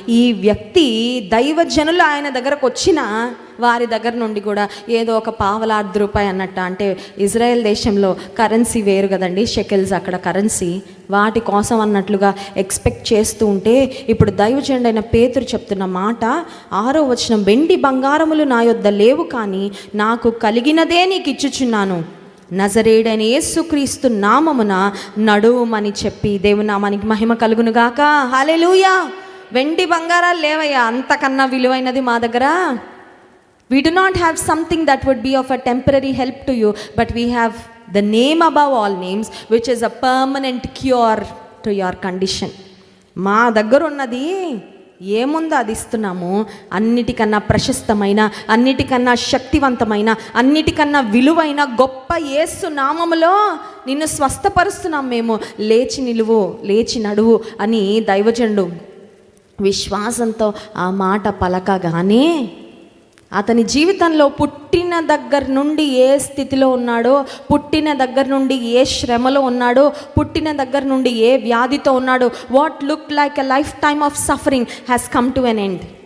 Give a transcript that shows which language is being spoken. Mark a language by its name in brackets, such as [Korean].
[Telugu] ఈ వ్యక్తి దైవజనులు ఆయన దగ్గరకు వచ్చిన వారి దగ్గర నుండి కూడా ఏదో ఒక ₹1.5 అన్నట్టు, అంటే ఇజ్రాయెల్ దేశంలో కరెన్సీ వేరు కదండి, షెకెల్స్ అక్కడ కరెన్సీ, వాటి కోసం అన్నట్లుగా ఎక్స్పెక్ట్ చేస్తూ ఉంటే ఇప్పుడు దైవజనుడైన పేతురు చెప్తున్న మాట 6వ వచనం, వెండి బంగారములు నా యొద్ద లేవు, కానీ నాకు కలిగినదే నీకు ఇచ్చుచున్నాను, నజరేయుడైన యేసుక్రీస్తు నామమున నడువుమని చెప్పి. దేవుని నామానికి మహిమ కలుగును గాక. హల్లెలూయా. వెండి బంగారాలు లేవయ్యా, అంతకన్నా విలువైనది మా దగ్గర. [English] We do not have something that would be of a temporary help to you, but we have the name above all names, which is a permanent cure to your condition. [Telugu] మా దగ్గర ఉన్నది ఏముందో అది ఇస్తున్నాము. అన్నిటికన్నా ప్రశస్తమైన, అన్నిటికన్నా శక్తివంతమైన, అన్నిటికన్నా విలువైన గొప్ప యేసు నామములో నిన్ను స్వస్థపరుస్తున్నాం మేము. లేచి నిలువు, లేచి నడువు అని దైవజనుడు విశ్వాసంతో ఆ మాట పలకగానే అతని జీవితంలో పుట్టిన దగ్గర నుండి ఏ స్థితిలో ఉన్నాడో, పుట్టిన దగ్గర నుండి ఏ శ్రమలో ఉన్నాడో, పుట్టిన దగ్గర నుండి ఏ వ్యాధితో ఉన్నాడో, [English] What look like a lifetime of suffering has come to an end.